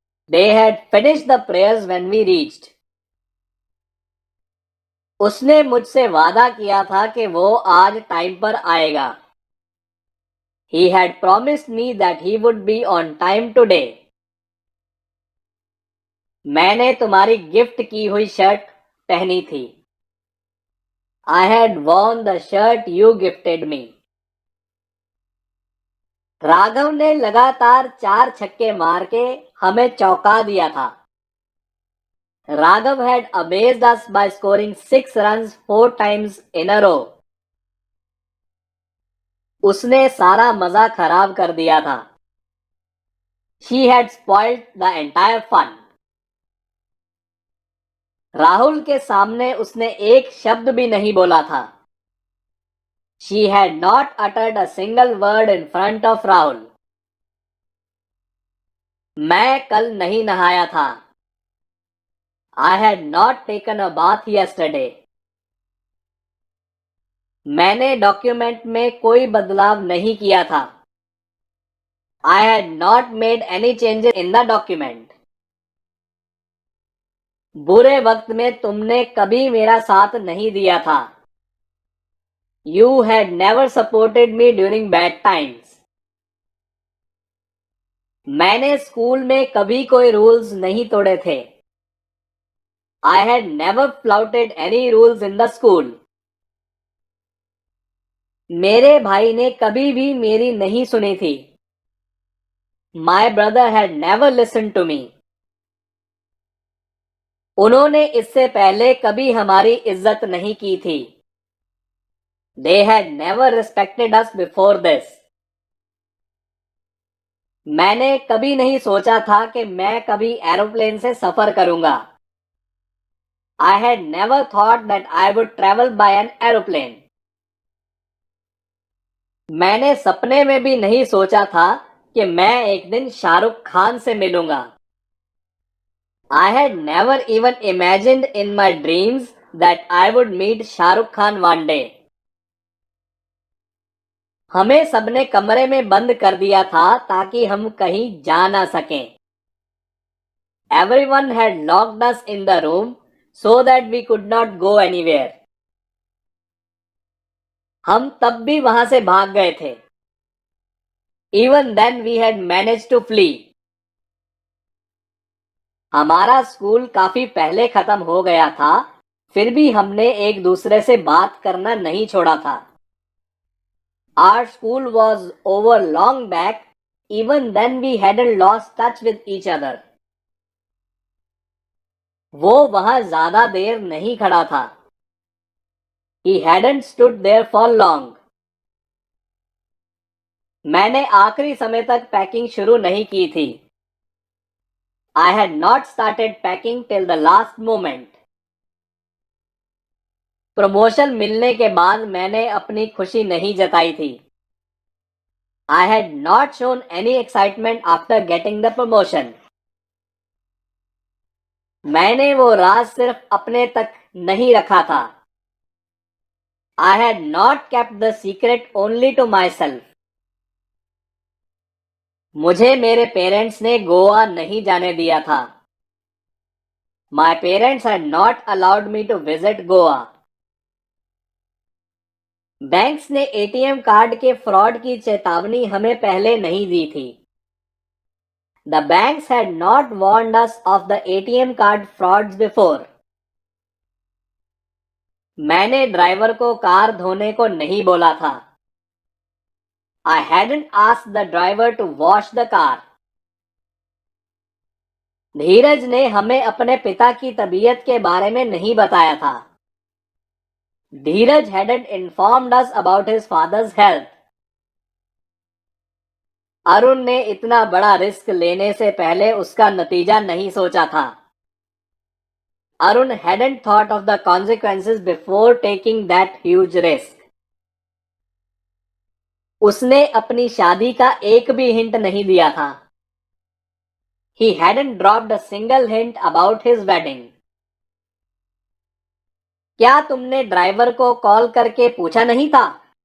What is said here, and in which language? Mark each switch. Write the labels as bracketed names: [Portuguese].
[English] They had finished the prayers when we reached. [Hindi] उसने मुझसे वादा किया था कि वो आज टाइम पर आएगा। [English] He had promised me that he would be on time today. [Hindi] मैंने तुम्हारी गिफ्ट की हुई शर्ट पहनी थी। [English] I had worn the shirt you gifted me. [Hindi] Raghav ने लगातार 4 छक्के मार के हमें चौंका दिया था। [English] Raghav had amazed us by scoring 6 runs 4 times in a row. [Hindi] उसने सारा मजा खराब कर दिया था। [English] She had spoiled the entire fun. [Hindi] Rahul के सामने उसने एक शब्द भी नहीं बोला था। [English] She had not uttered a single word in front of Rahul. [Hindi] मैं कल नहीं नहाया था। [English] I had not taken a bath yesterday. [Hindi] मैंने डॉक्यूमेंट में कोई बदलाव नहीं किया था। [English] I had not made any changes in the document. [Hindi] बुरे वक्त में तुमने कभी मेरा साथ नहीं दिया था। [English] You had never supported me during bad times. [Hindi] मैंने स्कूल में कभी कोई रूल्स नहीं तोड़े थे। [English] I had never flouted any rules in the school. [Hindi] मेरे भाई ने कभी भी मेरी नहीं सुनी थी। [English] My brother had never listened to me. [Hindi] उन्होंने इससे पहले कभी हमारी इज्जत नहीं की थी। [English] They had never respected us before this. [Hindi] मैंने कभी नहीं सोचा था कि मैं कभी एरोप्लेन से सफर करूंगा। [English] I had never thought that I would travel by an aeroplane. [Hindi] मैंने सपने में भी नहीं सोचा था कि मैं एक दिन शाहरुख खान से मिलूंगा। [English] I had never even imagined in my dreams that I would meet Shahrukh Khan one day. [Hindi] हमें सबने कमरे में बंद कर दिया था ताकि हम कहीं जा ना सकें। [English] Everyone had locked us in the room so that we could not go anywhere. [Hindi] हम तब भी वहां से भाग गए थे। [English] Even then we had managed to flee. [Hindi] हमारा स्कूल काफी पहले खत्म हो गया था, फिर भी हमने एक दूसरे से बात करना नहीं छोड़ा था। [English] Our school was over long back, even then we hadn't lost touch with each other. [Hindi] वो वहां ज्यादा देर नहीं खड़ा था। [English] He hadn't stood there for long. [Hindi] मैंने आखिरी समय तक पैकिंग शुरू नहीं की थी। [English] I had not started packing till the last moment. [Hindi] Promotion मिलने के बाद मैंने अपनी खुशी नहीं जताई थी। [English] I had not shown any excitement after getting the promotion. [Hindi] मैंने वो राज सिर्फ अपने तक नहीं रखा था। [English] I had not kept the secret only to myself. [Hindi] मुझे मेरे पेरेंट्स ने गोवा नहीं जाने दिया था। [English] My parents had not allowed me to visit Goa. [Hindi] Banks ने एटीएम कार्ड के फ्रॉड की चेतावनी हमें पहले नहीं दी थी। [English] The banks had not warned us of the ATM card frauds before. [Hindi] मैंने ड्राइवर को कार धोने को नहीं बोला था। [English] I hadn't asked the driver to wash the car. [Hindi] धीरज ने हमें अपने पिता की तबीयत के बारे में नहीं बताया था। [English] Dheeraj hadn't informed us about his father's health. [Hindi] Arun ने इतना बड़ा रिस्क लेने से पहले उसका नतीजा नहीं सोचा था। [English] Arun hadn't thought of the consequences before taking that huge risk. [Hindi] उसने अपनी शादी का एक भी हिंट नहीं दिया था। [English] He hadn't dropped a single hint about his wedding. [Hindi] क्या तुमने ड्राइवर को कॉल करके पूछा नहीं था?